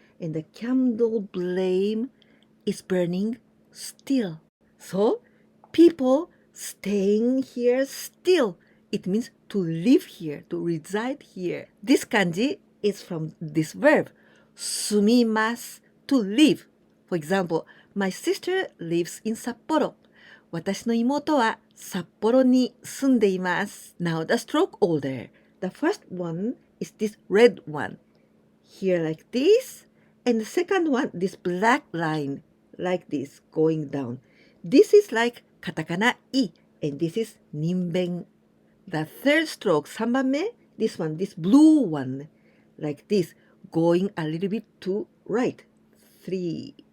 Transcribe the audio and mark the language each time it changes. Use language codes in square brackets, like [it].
[en] And the candle blame is burning still. So, people staying here still. It means to live here, to reside here. This kanji is from this verb, sumimasu, to live. For example, my sister lives in Sapporo. [ja] 私の妹は札幌に住んでいます。 [en] Now the stroke order. The first one is this red one. Here like this. And the second one, this black line, like this, going down. This is like katakana I, and this is nimben. The third stroke, [ja] 3番目, [en] this one, this blue one, like this, going a little bit to right. 3.